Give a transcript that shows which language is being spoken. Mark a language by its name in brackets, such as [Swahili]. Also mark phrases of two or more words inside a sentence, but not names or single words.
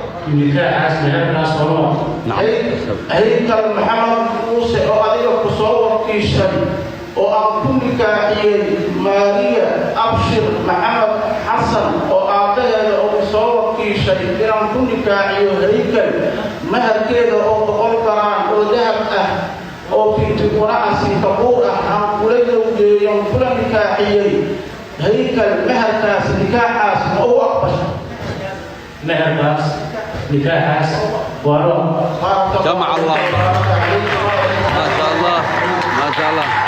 [Somali] Nikaaxaas, maharkaas waa loo aqbalay. Hay-, Haykal Maxamed Muuse oo adiga ku soo wakiishay, oo aan ku nikaaxiyey Maariya Abshir Maxamed Xasan, oo aabbaheeda oo ku soo wakiishay inaan ku nikaaxiyo Haykal, maharkeeda oo boqol garaan oo dahab ah, oo finti quraca Singabuur ah, aan kula gowgeeyo, aan kula nikaaxiyey Haykal, maharkaas, nikaaxaas ma u aqbashay? Maharkaas, nikaaxaas waa loo [Arabic] جمع الله. ما شاء الله. ما شاء الله.